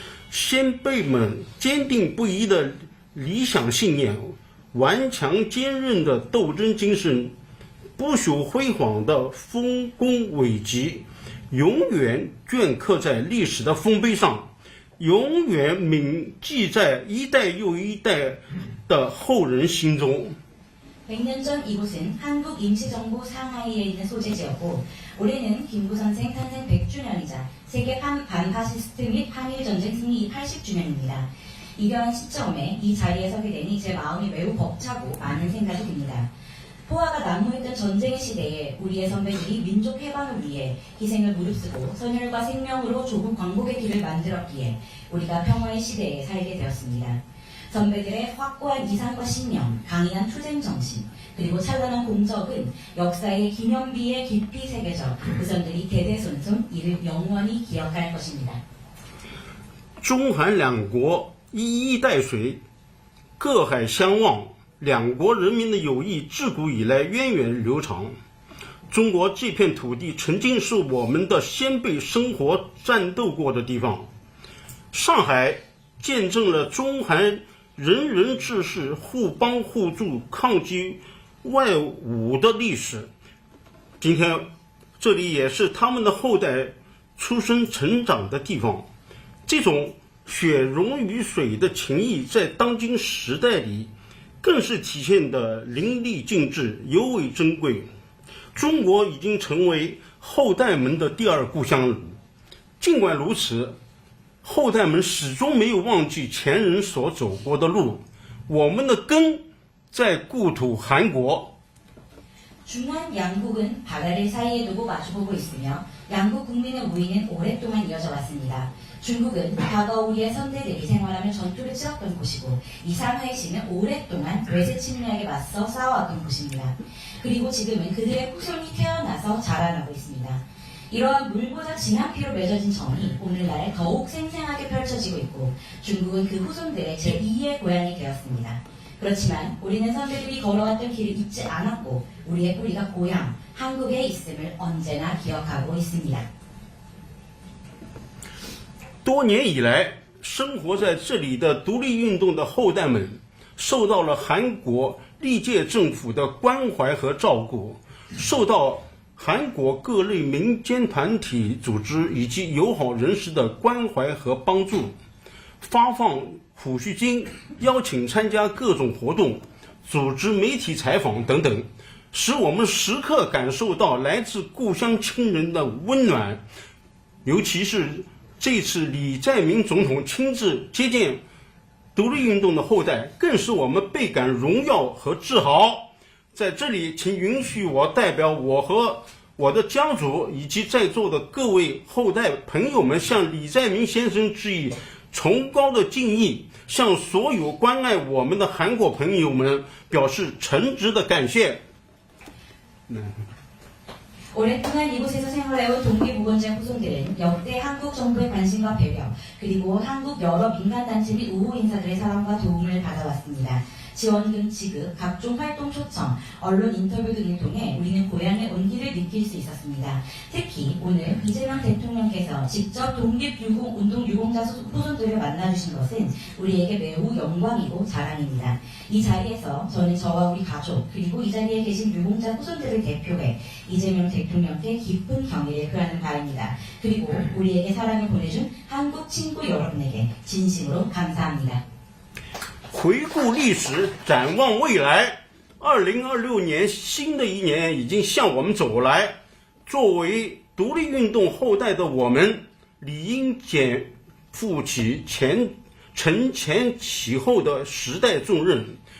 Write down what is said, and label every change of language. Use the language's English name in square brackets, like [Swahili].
[Chinese] 先辈们坚定不移的理想信念，顽强坚韧的斗争精神，不朽辉煌的丰功伟绩，永远镌刻在历史的丰碑上，永远铭记在一代又一代的后人心中。 [Korean] 100년 전 이곳은 한국 임시정부 상하이에 있는 소재지였고 올해는 김구 선생 탄생 100주년이자 세계 반파시스트 및 한일전쟁 승리 80주년입니다. 이러한 시점에 이 자리에 서게 되니 제 마음이 매우 벅차고 많은 생각이 듭니다. 포화가 난무했던 전쟁의 시대에 우리의 선배들이 민족 해방을 위해 희생을 무릅쓰고 선열과 생명으로 조국 광복의 길을 만들었기에 우리가 평화의 시대에 살게 되었습니다. 선배들의 확고한 이상과 신념, 강인한 투쟁 정신, 그리고 찬란한 공적은 역사의 기념비에 깊이 새겨져 후손들이 대대손손 이를 영원히 기억할 것입니다. [Chinese] 中韩两国一衣带水，各海相望，两国人民的友谊自古以来源远流长。中国这片土地曾经是我们的先辈生活战斗过的地方，上海见证了中韩 人人志士互帮互助、抗击外侮的历史。今天，这里也是他们的后代出生成长的地方。这种血溶于水的情谊，在当今时代里，更是体现得淋漓尽致，尤为珍贵。中国已经成为后代们的第二故乡了。尽管如此， 后代们始终没有忘记前人所走过的路，我们的根在故土韩国。 [Korean] 중한 양국은 바다를 사이에 두고 마주보고 있으며 양국 국민의 우위는 오랫동안 이어져 왔습니다. 중국은 과거 우리의 선대들이 생활하며 전투를 치렀던 곳이고 이 상하이시는 오랫동안 외세 침략에 맞서 싸워왔던 곳입니다. 그리고 지금은 그들의 후손이 태어나서 자라나고 있습니다. 이러한 물보다 진한 피로 맺어진 정이 오늘날 더욱 생생하게 펼쳐지고 있고 중국은 그 후손들의 제2의 고향이 되었습니다. 그렇지만 우리는 선배들이 걸어왔던 길을 잊지 않았고 우리의 뿌리가 고향, 한국에 있음을 언제나 기억하고 있습니다. [Chinese] 多年以来，生活在这里的独立运动的后代们，受到了韩国历届政府的关怀和照顾，受到 韩国各类民间团体组织以及友好人士的关怀和帮助，发放抚恤金，邀请参加各种活动，组织媒体采访等等，使我们时刻感受到来自故乡亲人的温暖。尤其是这次李在明总统亲自接见独立运动的后代，更使我们倍感荣耀和自豪。在这里，请允许我代表我和我的家族以及在座的各位后代朋友们，向李在明先生致以崇高的敬意，向所有关爱我们的韩国朋友们表示诚挚的感谢。 [Korean] 오랫동안 이곳에서 생활해온 독립우건자 후손들은 역대 한국 정부의 관심과 배려, 그리고 한국 여러 민간단체 및 우호 인사들의 사랑과 도움을 받아왔습니다. 지원금 지급, 각종 활동 초청, 언론 인터뷰 등을 통해 우리는 고향의 온기를 느낄 수 있었습니다. 특히 오늘 이재명 대통령께서 직접 독립운동 유공자 후손들을 만나주신 것은 우리에게 매우 영광이고 자랑입니다. 이 자리에서 저는 저와 우리 가족, 그리고 이 자리에 계신 유공자 후손들을 대표해 이재명 대통령께 깊은 경의를 표하는 바입니다. 그리고 우리에게 사랑을 보내준 한국 친구 여러분에게 진심으로 감사합니다. [Chinese] 回顾历史，展望未来，2026年新的一年已经向我们走来。作为独立运动后代的我们，理应肩负起承前启后的时代重任，